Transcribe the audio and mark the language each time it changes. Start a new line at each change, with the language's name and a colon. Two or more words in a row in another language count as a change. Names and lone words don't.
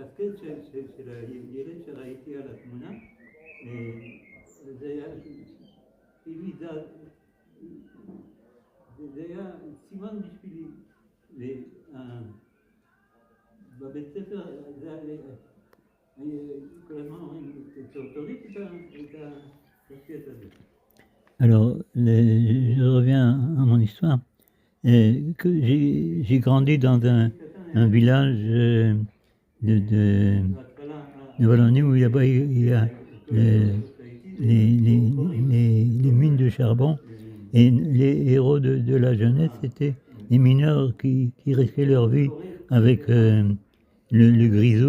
Hebrew: של הילד שראיתי על התמונה, זה היה, זה היה סימן בשבילי, בבית ספר זה היה, כל הזמן אומרים, תוריד את הקשת הזה.
French: Alors, je reviens à mon histoire. J'ai grandi dans un village de Wallonie où là-bas il y a les mines de charbon et les héros de la jeunesse étaient les mineurs qui risquaient leur vie avec le grisou.